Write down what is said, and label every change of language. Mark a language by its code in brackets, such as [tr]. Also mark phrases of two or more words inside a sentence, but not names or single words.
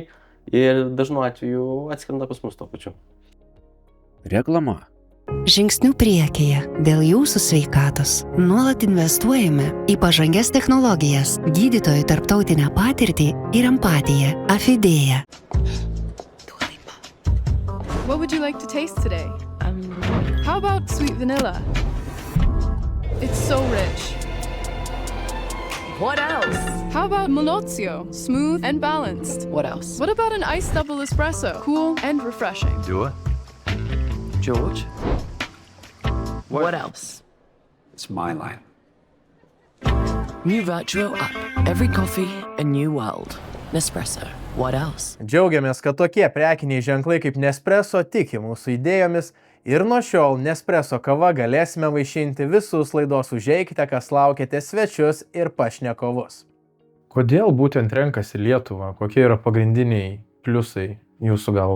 [lt] Ir dažnu atveju atskrenda pas mus tuo pačiu. Reklama. Žingsnių priekyje dėl jūsų sveikatos nuolat investuojame į pažangias technologijas, gydytojų tarptautinę patirtį ir empatiją. Afidėja. [en] What would you like to taste today? How about sweet vanilla? It's so rich. What else? How about Malozio? Smooth and balanced. What else? What about an iced double espresso? Cool and refreshing. Do it. George? What else? It's my line. New Virtuo up. Every coffee, a new world. Nespresso. What else? [lt] Džiaugiamės, kad tokie prekiniai ženklai kaip Nespresso tiki mūsų idėjomis ir nuo šiol Nespresso kava galėsime vaišinti visus laidos Užeikite, kas laukiate svečius ir pašnekovus. Kodėl būtent renkasi Lietuvą? Kokie yra pagrindiniai pliusai jūsų galva?